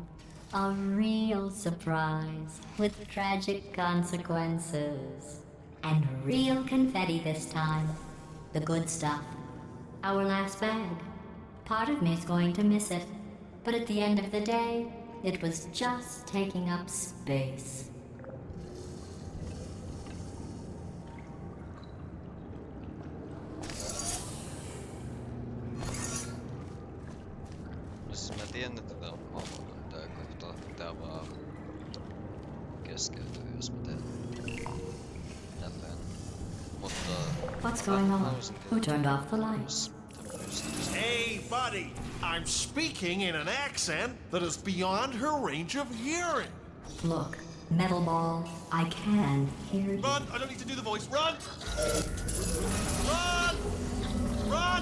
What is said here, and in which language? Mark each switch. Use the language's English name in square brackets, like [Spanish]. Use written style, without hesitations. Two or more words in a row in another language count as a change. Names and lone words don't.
[English] A real surprise with tragic consequences. And real confetti this time. The good stuff. Our last bag. Part of me's going to miss it. But at the end of the day, it was just taking up space. [Finnish] Siis mä tiedän, että tää on pahoilla tää kohta. Tää vaan keskeytyy, jos mä teen tälleen. Mutta... [English] What's going on? Who turned off the lights? Hey, buddy! I'm speaking in an accent that is beyond her range of hearing. Look, metal ball, I can hear you. Run! I don't need to do the voice. Run! Run! Run!